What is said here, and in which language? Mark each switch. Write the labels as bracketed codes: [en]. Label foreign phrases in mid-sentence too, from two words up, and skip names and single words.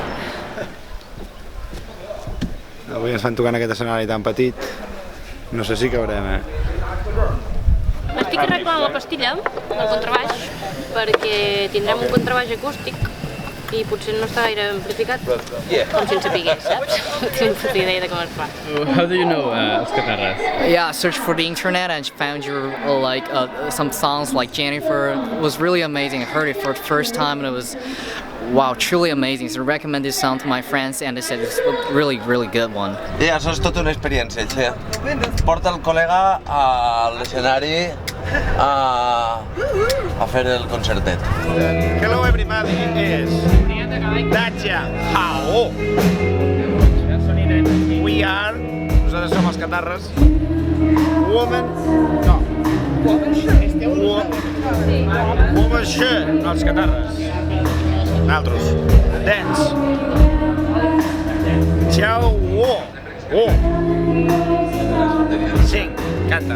[ca] Avui ens fan tocar en aquest escenari tan petit. No sé si caurem, Estic arreglant la pastilla del contrabaix perquè tindrem un contrabaix acústic i potser no està gaire amplificat, com si en sapigués, saps? No tinc puta idea de com es fa. [en] How do you know Els Catarres? Yeah, I searched for the internet and found your some songs like Jennifer. It was really amazing. I heard it for the first time and it was wow, truly amazing. So I recommend this song to my friends and they said it's a really, really good one. [ca] Ja, això és tota una experiència, Che. Porta el col·lega a l'escenari a fer el concertet. [en] Hello everybody, és Dacia Hao. We are, [ca] nosaltres som els Catarres. [en] Woman, no. Woman She, [ca] els Catarres. Nosaltres. Dance. Ciao, wo. Sing, canta.